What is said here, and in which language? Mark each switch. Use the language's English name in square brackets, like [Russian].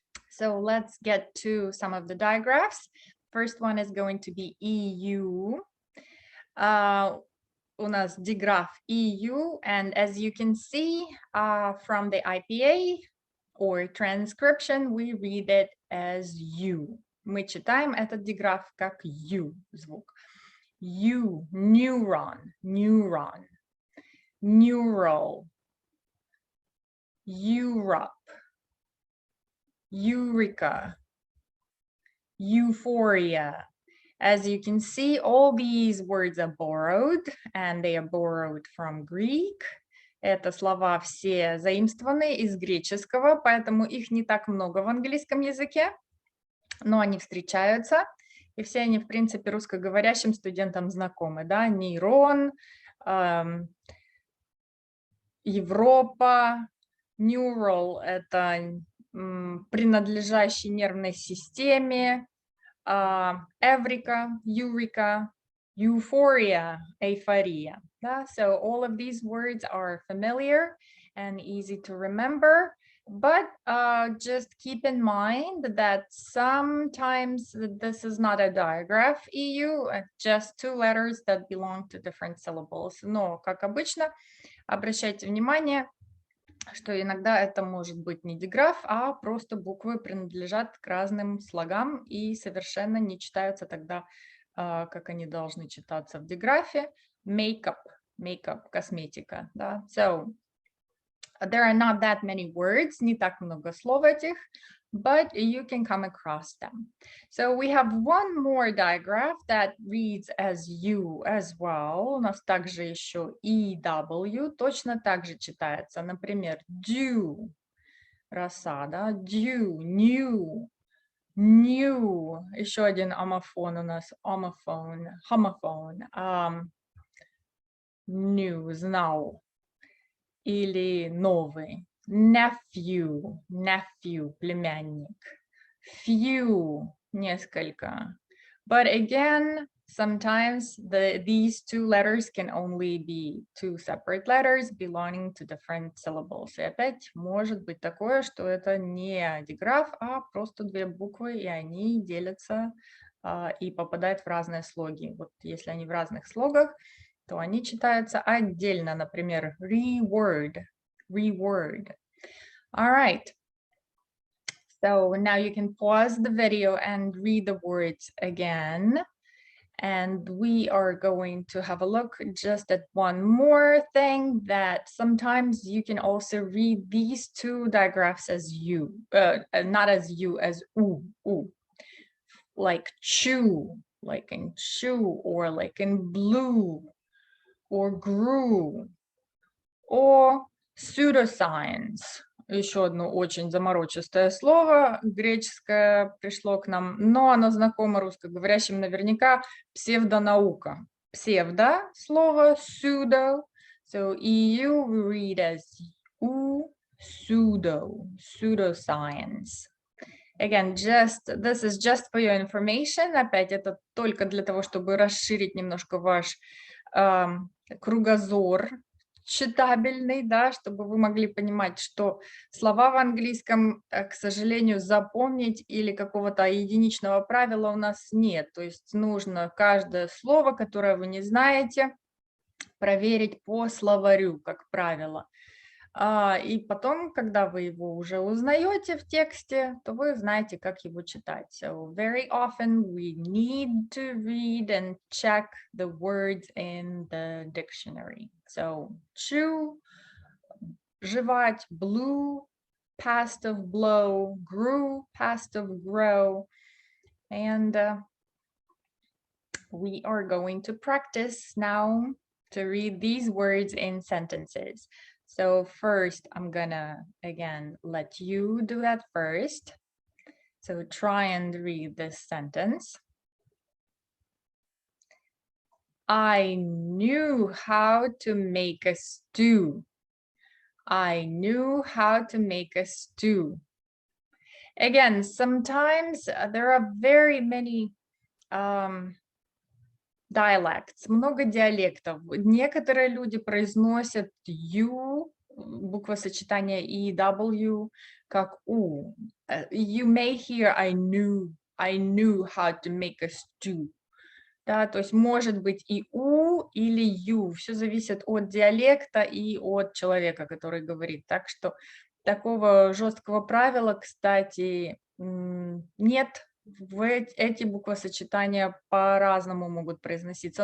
[English] So let's get to some of the digraphs. First one is going to be EU. [Russian] У нас [English] digraph EU, and as you can see from the IPA or transcription, we read it as U. [Russian] Мы читаем этот digraph как U звук. [English] U, neuron, neuron, neural, Europe, Eureka, euphoria. As you can see, all these words are borrowed, and they are borrowed from Greek. [Russian] Это слова все заимствованы из греческого, поэтому их не так много в английском языке, но они встречаются, и все они, в принципе, русскоговорящим студентам знакомы. Да? Нейрон, Европа, neural – это принадлежащий нервной системе, Eureka, Eureka, euphoria, euphoria. [English] So all of these words are familiar and easy to remember, but just keep in mind that sometimes this is not a digraph EU, just two letters that belong to different syllables. [Russian] Но, как обычно, обращайте внимание, что иногда это может быть не диграф, а просто буквы принадлежат к разным слогам и совершенно не читаются тогда, как они должны читаться в диграфе. [English] Makeup, косметика. [Russian] Да? [English] So, there are not that many words, [Russian] не так много слов этих, [English] but you can come across them. So we have one more digraph that reads as U as well. [Russian] У нас также еще EW, точно так же читается. Например, dew, роса, да? [English] Dew, new, new. [Russian] Еще один омофон у нас, homophone, new, знал. Или новый. [English] Nephew, племянник. Few, несколько. But again, sometimes these two letters can only be two separate letters belonging to different syllables. [Russian] И опять может быть такое, что это не диграф, а просто две буквы, и они делятся и попадают в разные слоги. Вот если они в разных слогах, то они читаются отдельно, например, reword. [English] All right. So now you can pause the video and read the words again. And we are going to have a look just at one more thing, that sometimes you can also read these two digraphs as U, not as U, as U, like chew, like in chew, or like in blue, or grew, or pseudoscience. [Russian] Еще одно очень заморочистое слово, греческое пришло к нам, но оно знакомо русскоговорящим наверняка, псевдонаука. Псевдо слово, [English] pseudo, so EU we read as pseudoscience. Again, this is just for your information. [Russian] Опять это только для того, чтобы расширить немножко ваш кругозор читабельный, да, чтобы вы могли понимать, что слова в английском, к сожалению, запомнить или какого-то единичного правила у нас нет. То есть нужно каждое слово, которое вы не знаете, проверить по словарю, как правило. И потом, когда вы его уже узнаете в тексте, то вы знаете, как его читать. [English] So very often we need to read and check the words in the dictionary. So chew, жевать, blew, past of blow, grew, past of grow. And we are going to practice now to read these words in sentences. So first, I'm gonna, again, let you do that first. So try and read this sentence. I knew how to make a stew. I knew how to make a stew. Again, sometimes there are very many dialects, [Russian] много диалектов. Некоторые люди произносят U, буквосочетание и W, как U. [English] You may hear I knew how to make a stew. [Russian] Да, то есть может быть и U или U. Все зависит от диалекта и от человека, который говорит. Так что такого жесткого правила, кстати, нет. Эти буквосочетания по-разному могут произноситься.